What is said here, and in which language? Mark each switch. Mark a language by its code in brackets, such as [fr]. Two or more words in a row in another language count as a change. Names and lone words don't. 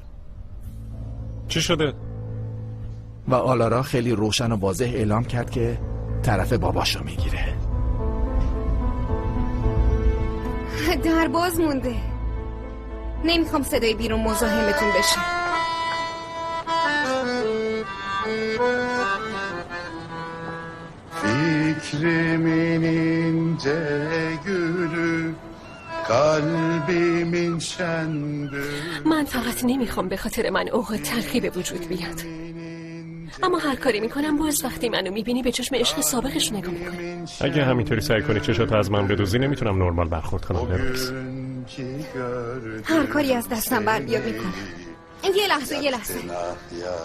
[fa] چی شده؟ و آلارا خیلی روشن و واضح اعلام کرد که طرف باباشو میگیره. در باز مونده. نمیخوام صدای بیرون مزاحمتون بشه. [tr] Fikrimin ince gülü, kalbimin şen gülü. [fa] من فقط نمیخوام به خاطر من اوقات تلخی به وجود بیاد. اما هر کاری میکنم باز وقتی منو میبینی به چشم عشق سابقش نگاه میکنی. اگه همینطوری سعی کنی چشاتو از من بدوزی نمیتونم نرمال برخورد کنم لروکس. هر کاری از دستم بر بیاد میکنم.